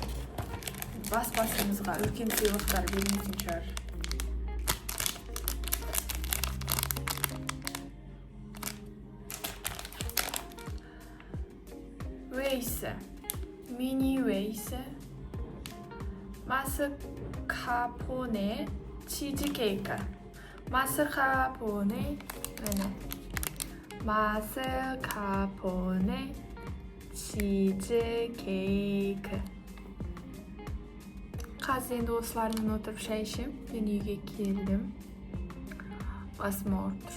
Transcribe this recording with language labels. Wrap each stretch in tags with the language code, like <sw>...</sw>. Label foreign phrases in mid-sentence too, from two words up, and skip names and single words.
<kk>Бас-басымызға үлкен сыйлықтар бермейтін шығар. Вейсі. Мини вейсі.</kk> <ko>마스카포네 치즈케이크. 마스카포네 치즈케이크.</ko> <kk>Қазір енді осылармен отырып шай ішем. Мен үйге келдім. Осмотр.</kk>